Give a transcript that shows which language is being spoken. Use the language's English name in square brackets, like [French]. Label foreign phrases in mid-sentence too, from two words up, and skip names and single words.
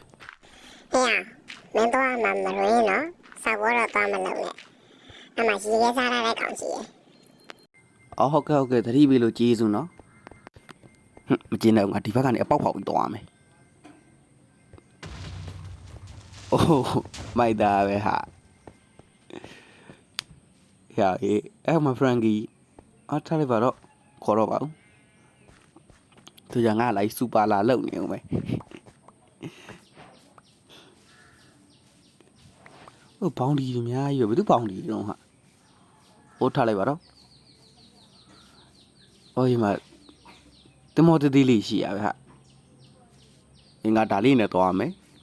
[Burmese] ဟေးမင်းတော့မှမရင်းနော်စောက်ဘောတော့သွားမလုပ်နဲ့အမှရေရဲစားရတဲ့ကောင်ရှိရဲ့ အော်ဟုတ်ကဲ့သတိပေးလို့ကျေးဇူးနော်မကျင်းတော့ငါဒီဘက်ကနေအပေါက်ဖောက်ပြီးသွားမယ်အိုးမိုက်တာပဲဟာ [Chinese] 呀诶，哎，我 Frankie，啊，他那边咯， [Burmese] ခေါ်တော့ပါဦးသူကငါလိုက်စူပါလာလုံနေအောင်ပဲဟိုဘောင်းဒီအများကြီးပဲဘယ်သူဘောင်းဒီတော့ဟာဟိုထားလိုက်ပါတော့ဟိုဒီမှာတမောတသေးလေးရှိရပဲဟာငါဒါလေးနဲ့သွားမယ်